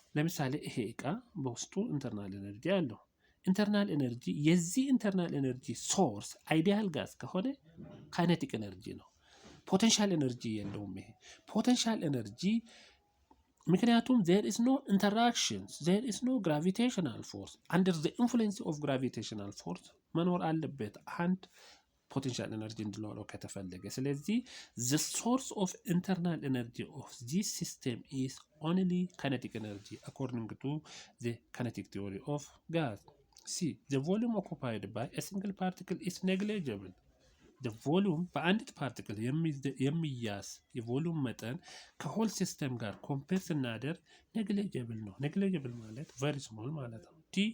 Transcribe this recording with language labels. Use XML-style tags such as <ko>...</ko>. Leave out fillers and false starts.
<am>ለምሳሌ ይሄ እቃ በውስጡ ኢንተርናል ኤነርጂ አለው። ኢንተርናል ኤነርጂ የዚህ ኢንተርናል ኤነርጂ ሶርስ አይዲያል ጋዝ ከሆነ ካይኔቲክ ኤነርጂ ነው። ፖቴንሻል ኤነርጂ የለውም። ይሄ ፖቴንሻል ኤነርጂ ምክንያቱም</am> <en>there is no interactions, there is no gravitational force. Under the influence of gravitational force</en> <am>መኖር አለበት አንድ ፖቴንሻል ኤነርጂ እንዲኖረው ከተፈለገ። ስለዚህ</am> <en>the source of internal energy of this system is only kinetic energy according to the kinetic theory of gas. C. The volume occupied by a single particle is negligible.</en> <am>the volume በአንዲት ፓርቲክል የሚያዝ የቮሉም መጠን ከሆል ሲስተም ጋር ኮምፔር ስናደርግ negligible ነው። negligible ማለት</am> <en>very small</en> <am>ማለት ነው። D.</am>